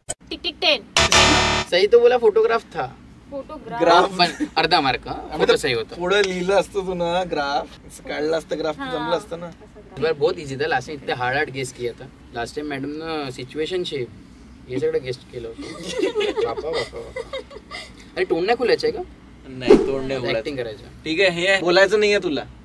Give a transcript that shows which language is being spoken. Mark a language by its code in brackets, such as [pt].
[hi] टिक टिक 10. सही तो बोला फोटोग्राफ था, फोटोग्राफ. ग्राफ [mr] पण अर्धा मार्क फोटो सही होता. पुढे लिहिलं असतं तू ना, ग्राफ काढलं असतं, ग्राफ जमलं असतं ना. [hi] बार बहुत इजी था, लास्ट टाइम इतने हार्ड गेस किया था. [mr] लास्ट टाइम मॅडम ना सिच्युएशनशिप हे सगळं गेस्ट केलं होतं. बापा अरे तोंड नाही खुलायचं आहे का? नाही, तोंड नाही बोलायचं. ऍक्टिंग करायचं. ठीक आहे, हे बोलायचं नाहीये तुला,